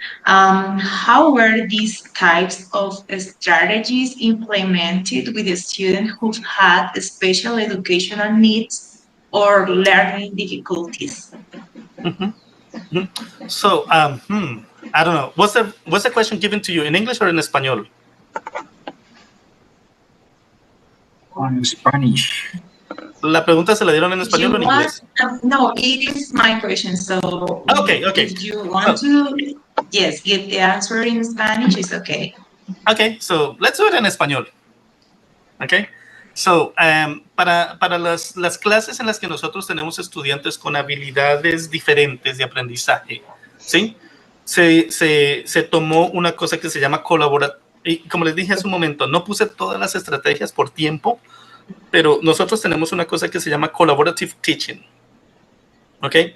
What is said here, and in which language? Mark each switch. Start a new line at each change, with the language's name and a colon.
English: How were these types of strategies implemented with the students who had special educational needs or learning difficulties? So, I don't know. Was the question given to you in English or in Español? On Spanish.
Spanish: La pregunta se la dieron en español o en inglés?
English: No, it is my question. So, okay. If you want to, yes, give the answer in Spanish, it's okay. Okay, so let's do it in español. Okay, so
Spanish: para las clases en las que nosotros tenemos estudiantes con habilidades diferentes de aprendizaje, ¿sí? Se tomó una cosa que se llama colaboración. Y como les dije hace un momento, no puse todas las estrategias por tiempo, pero nosotros tenemos una cosa que se llama
English: collaborative teaching,
Spanish: ¿ok?